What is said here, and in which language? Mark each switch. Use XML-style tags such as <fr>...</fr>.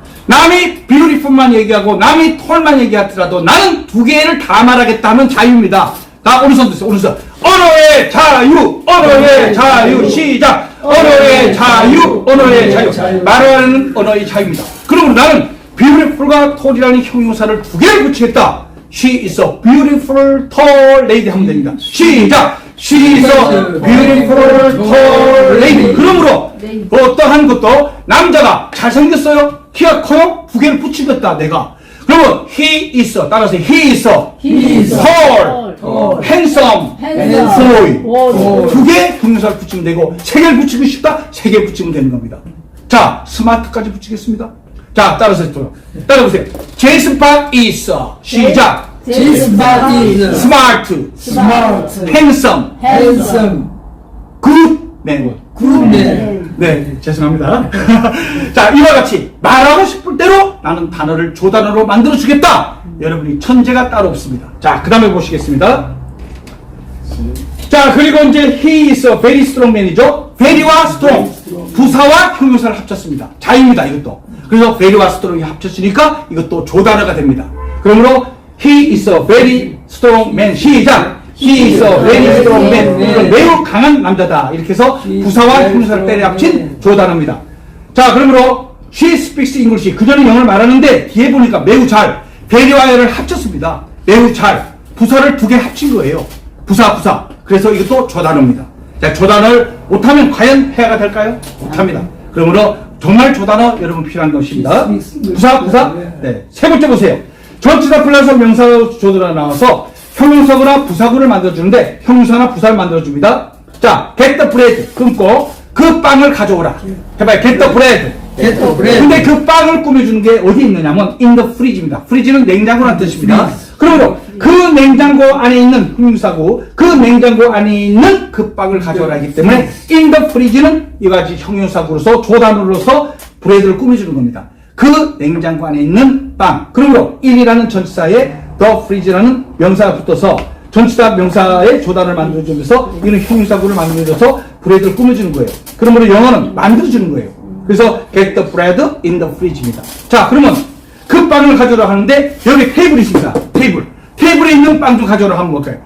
<ko>남이 beautiful만 얘기하고 남이 tall만 얘기하더라도 나는 두 개를 다 말하겠다 하면 자유입니다. 자, 오른손 드세요. 오른손. 언어의 자유, 언어의 자유, 시작. 언어의 자유, 언어의 자유. 말하는 언어의 자유입니다. 그러면 나는 beautiful과 tall이라는 형용사를 두 개를 붙이겠다.</ko> <en>She is a beautiful tall lady</en> <ko>하면 됩니다. 시작.</ko> <en>She is a beautiful tall lady.</en> <ko>그러므로 어떠한 것도 남자가 잘생겼어요? 키가 커요? 두 개를 붙이겠다 내가.</ko> <en>그러면 he is 따라서 he is tall, handsome, boy.</en> <ko>두 개 형용사를 붙이면 되고 세 개를 붙이고 싶다? 세 개 붙이면 되는 겁니다. 자, 스마트까지 붙이겠습니다. 자, 따라보세요. 제이슨 박 is 시작.</ko> <en>제이슨 박 is smart, handsome, good man.</en> <ko>네, 죄송합니다. 자, 이와 같이 말하고 싶을 대로 나는 단어를 조단어로 만들어 주겠다. 여러분이 천재가 따로 없습니다. 자, 그 다음에 보시겠습니다. 자, 그리고 이제</ko> <en>he is a very strong man이죠. very와 strong.</en> <ko>부사와 형용사를 합쳤습니다. 자유입니다, 이것도. 그래서 very와 strong이 합쳤으니까 이것도 조단어가 됩니다.</ko> <en>그러므로 he is a very strong man. 시작! He is a very strong man.</en> <ko>매우 강한 남자다. 이렇게 해서 부사와 형용사를 때려 합친 조단어입니다.</ko> <en>자, 그러므로 she speaks English.</en> <ko>그녀는 영어를 말하는데 뒤에 보니까 매우 잘. very와 를 합쳤습니다. 매우 잘. 부사를 두 개 합친 거예요. 부사. 그래서 이것도 조단어입니다. 자, 조단어를 못하면 과연 해야가 될까요? 못합니다. 그러므로 정말 조단어 여러분 필요한 것입니다. 부사. 네. 세 번째 보세요. 전치사 플러스 명사 조단어가 나와서 형용사구나 부사구를 만들어주는데 형용사나 부사를 만들어줍니다. 자,</ko> <en>get the bread</en> <ko>끊고 그 빵을 가져오라.</ko> <en>해봐요. get the bread.</en> <ko>근데 그 빵을 꾸며주는 게 어디 있느냐면 in the fridge입니다. fridge는 냉장고라는 뜻입니다. 그러므로 그 냉장고 안에 있는 형용사고 그 냉장고 안에 있는 그 빵을 가져오라 하기 때문에</ko> <en>in the fridge</en> <ko>는 이와 같이 형용사구로서 조단어로서 브레드를 꾸며주는 겁니다. 그 냉장고 안에 있는 빵. 그러므로 1이라는 전치사에 the fridge라는 명사가 붙어서 전치사 명사의 조단을 만들어주면서 이는 형용사구를 만들어줘서 브레드를 꾸며주는 거예요. 그러므로 영어는 만들어주는 거예요.</ko> <en>그래서 get the bread in the fridge입니다.</en> <ko>자, 그러면 그 빵을 가져오라 하는데 여기 테이블이 있습니다. 테이블에 있는 빵 좀 가져오라 하면 뭘까요?</ko>